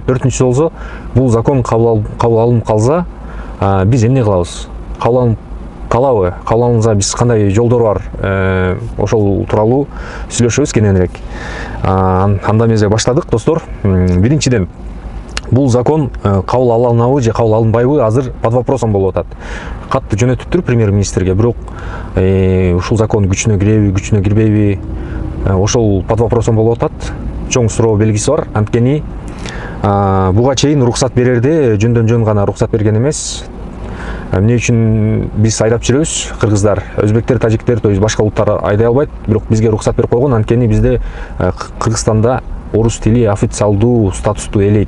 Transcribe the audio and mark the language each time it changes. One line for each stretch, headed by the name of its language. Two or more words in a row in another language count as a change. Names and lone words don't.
Kyrgyz: Төртүнчүсү болсо бул закон кабыл алынып калса биз эмне кылабыз? Кабыл алынса биз кандай жолдор бар? Ошол тууралуу сүйлөшөбүз кененирээк. Анда эмесе баштадык, достор. Биринчиден, бул закон кабыл алынабы же кабыл алынбайбы азыр
Russian: под вопросом
Kyrgyz: болуп атат. Катты жөнөтүптүр премьер-министрге, бирок ушул закон күчүнө киреби, күчүнө кирбейби, ошол
Russian: под вопросом
Kyrgyz: болуп атат. Чоң суроо белгиси бар. Анткени буга чейин уруксат берерде жөндөн-жөн гана уруксат берген эмес. Эмне үчүн биз айдап жүрөбүз? Кыргыздар, өзбектер, тажиктер,
Russian: то есть
Kyrgyz: башка улуттар айдай албайт, бирок бизге уруксат берип койгон. Анткени бизде Кыргызстанда орус тили официалдуу статусту ээлейт.